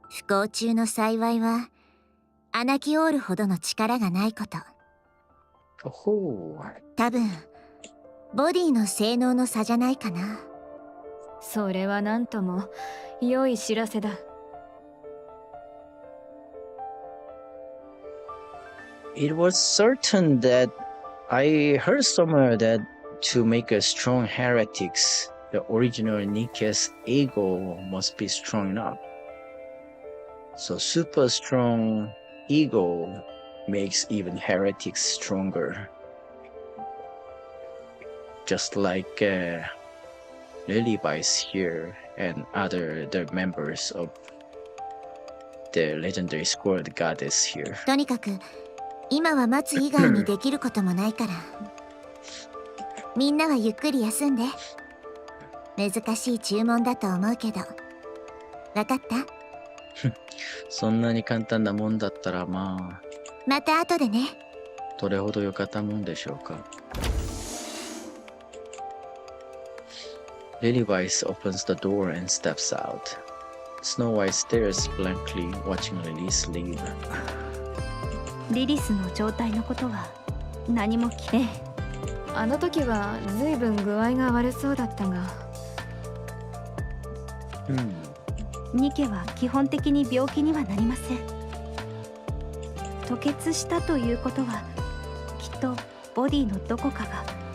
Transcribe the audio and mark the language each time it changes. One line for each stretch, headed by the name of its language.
Japanese: 不幸中の幸いはアナキオールほどの力がないこと。ほう。多分ボディの性能の差じゃないかな。それは何とも良い知らせだ。
English: It was certain that I heard somewhere that to make a strong heretics, the original Nikke's ego must be strong enough. So super strong ego makes even heretics stronger. Just like Lilyvice here and the members of the legendary squad goddess here.
Japanese: とにかく今は待つ以外にできることもないから。みんなはゆっくり休んで。難しい注文だと思うけど。わかった？そんなに簡単なもんだったらまあ。また後でね。どれほどよかったもんでしょうか。
English: Lilyvice opens the door and steps out. Snow White stares blankly, watching Lily's leave.
Japanese: リリスの状態のことは何もええ、あの時は随分具合が悪そうだったが。ニケは基本的に病気にはなりません。吐血したということはきっとボディのどこかが。